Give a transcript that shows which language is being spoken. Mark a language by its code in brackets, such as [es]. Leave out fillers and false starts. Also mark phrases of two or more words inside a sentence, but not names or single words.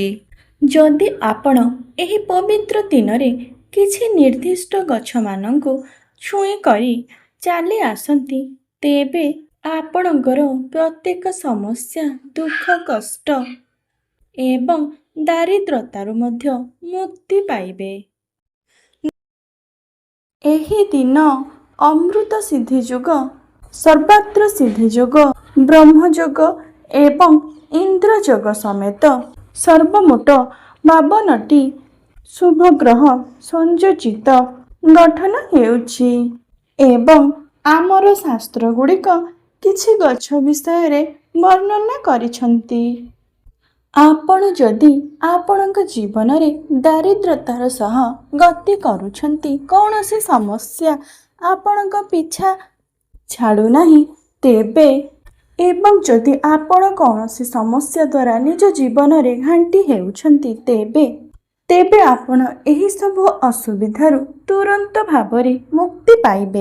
[or] ଯଦି ଆପଣ ଏହି ପବିତ୍ର ଦିନ ରେ କିଛି ନିର୍ଦ୍ଦିଷ୍ଟ ଗଛ ମାନକୁ ଛୁଇଁ କରି ଚାଲି ଆସନ୍ତି, ତେବେ ଆପଣଙ୍କର ପ୍ରତ୍ୟେକ ସମସ୍ୟା ଦୁଖ କଷ୍ଟ ଏବଂ ଦାରିଦ୍ରତାରୁ ମଧ୍ୟ ମୁକ୍ତି ପାଇବେ। ଏହି ଦିନ ଅମୃତ ସିଦ୍ଧି ଯୋଗ, ସର୍ବାର୍ଥ ସିଦ୍ଧି ଯୋଗ, ବ୍ରହ୍ମ ଯୋଗ ଏବଂ ଇନ୍ଦ୍ର ଯୋଗ ସମେତ ସର୍ବମୋଟ 52ଟି ଶୁଭ ଗ୍ରହ ସଂଯୋଜିତ ଗଠନ ହେଉଛି ଏବଂ ଆମର ଶାସ୍ତ୍ର ଗୁଡ଼ିକ କିଛି ଗଛ ବିଷୟ ରେ ବର୍ଣ୍ଣନା କରିଛନ୍ତି। ଆପଣ ଯଦି ଆପଣଙ୍କ ଜୀବନ ରେ ଦାରିଦ୍ରତାର ସହ ଗତି କରୁଛନ୍ତି, କୌଣସି ସମସ୍ୟା ଆପଣଙ୍କ ପିଛା ଛାଡ଼ୁ ନାହିଁ, ତେବେ ଏବଂ ଯଦି ଆପଣ କୌଣସି ସମସ୍ୟା ଦ୍ୱାରା ନିଜ ଜୀବନ ରେ ଘାଣ୍ଟି ହେଉଛନ୍ତି, ତେବେ ଆପଣ ଏହି ସବୁ ଅସୁବିଧାରୁ ତୁରନ୍ତ ଭାବରେ ମୁକ୍ତି ପାଇବେ।